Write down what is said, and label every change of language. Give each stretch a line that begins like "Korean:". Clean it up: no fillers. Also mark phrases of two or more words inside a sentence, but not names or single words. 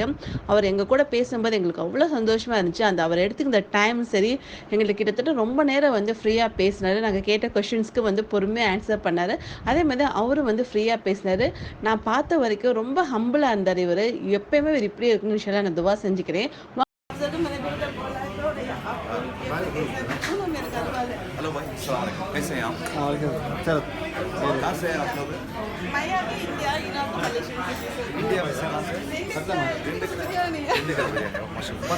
Tamil: அவர் எங்கள் கூட பேசும்போது எங்களுக்கு அவ்வளோ சந்தோஷமாக இருந்துச்சு. அவர் எடுத்துக்கிற டைம் சரி, எங்களுக்கு கிட்டத்தட்ட ரொம்ப நேரம் ஃப்ரீயாக பேசினார். நாங்கள் கேட்ட கொஷின்ஸ்க்கு பொறுமையாக ஆன்சர் பண்ணார். அதே மாதிரி அவரும் ஃப்ரீயாக பேசினார். நான் பார்த்த வரைக்கும் ரொம்ப ஹம்பிளாக இருந்தார். இவர் எப்பயுமே இவர் இப்படியே இருக்குன்னு சொல்லி நான் துவா செஞ்சுக்கிறேன்.
Hindi: हेलो भाई, अस्सलाम वालेकुम। कैसे हैं आप? चलो कहाँ से हैं आप लोग? इंडिया में से कहाँ से? दिंडीगल बिरयानी माशाल्लाह।